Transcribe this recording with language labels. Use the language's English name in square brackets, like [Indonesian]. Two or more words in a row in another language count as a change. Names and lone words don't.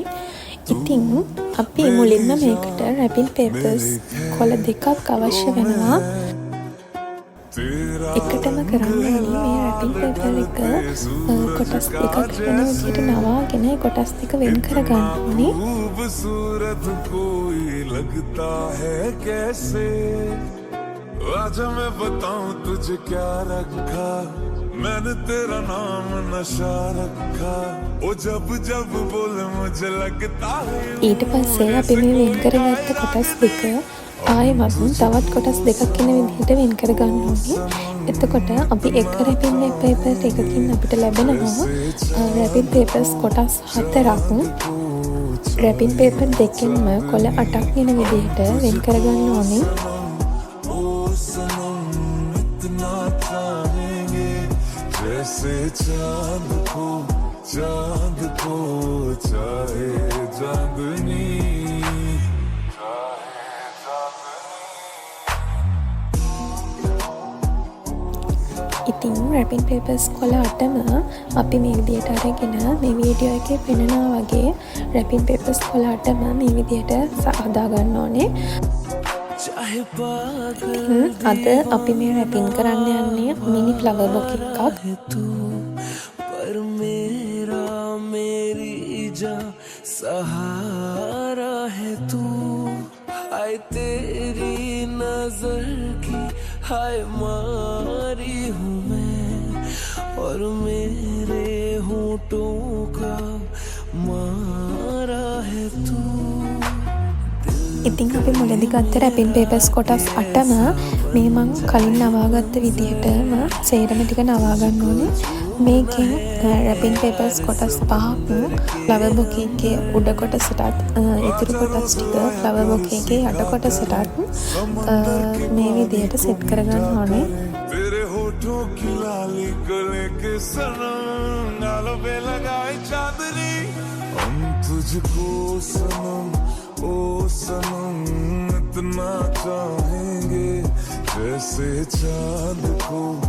[Sinhala] ඉතින් අපි මුලින්ම මේකට [English] wrapping papers [Sinhala] කොළ දෙකක් අවශ්‍ය වෙනවා. එකටම කරන්න ඕනේ මේ [English] wrapping paper [Sinhala] එක කොටස් දෙකක් වෙන විදිහට නවාගෙන කොටස් දෙක වෙන් කරගන්න ඕනේ. [Hindi] आजा मैं बताऊं तुझे क्या रखा मैंने तेरा नाम नशा रखा वो जब जब बोले मुझे लगता है [Sinhala] ඊට පස්සේ අපි මේ වෙන් කරගත්ත කොටස් දෙක ආයෙමත් තවත් කොටස් දෙකක් වෙන විදිහට වෙන් කරගන්න ඕනේ. එතකොට අපි එක [English] wrapping paper [Sinhala] එකකින් අපිට ලැබෙනවා [English] wrapping papers [Sinhala] කොටස් 4ක්. [English] wrapping paper [Sinhala] දෙකෙන්ම කොළ 8ක් වෙන විදිහට වෙන් කරගන්න ඕනේ. [Hindi] जैसे चांद को चाहे चांदनी [Sinhala] ඉතින් [English] wrapping papers [Sinhala] කොළ 8ම අපි මේ විදිහට අරගෙන මේ වීඩියෝ එකේ පෙන්නනා වගේ [English] wrapping papers [Sinhala] කොළ 8ම මේ විදිහට හදා ගන්න ඕනේ. අද අපි මේ රැපින් කරන්න යන්නේ [English] mini flower bouquet [Sinhala] එකක්. [Hindi] पर मेरा मेरी जा सहारा है तू हाय तेरी नजर की हाय मारी हूँ मैं और मेरे होठों का मारा है तू. [Sinhala] ඉතින් අපි මුලදී ගත්ත [English] wrapping papers [Sinhala] කොටස් 8ම මේ මං කලින් නවාගත්ත විදිහටම සේරම ටික නවා ගන්න ඕනේ. මේකෙන් [English] wrapping papers [Sinhala] කොටස් 5ක් [English] flower bouquet [Sinhala] එකේ උඩ කොටසටත් ඉතුරු කොටස් ටික [English] flower bouquet [Sinhala] එකේ යට කොටසටත් මේ විදිහට සෙට් කරගන්න ඕනේ. [Hindi] तेरे होठों की लाली गले के सनम गालों पे लगाए चांदनी हम तुझको सनम ओ सनम इतना चाहेंगे जैसे चांद को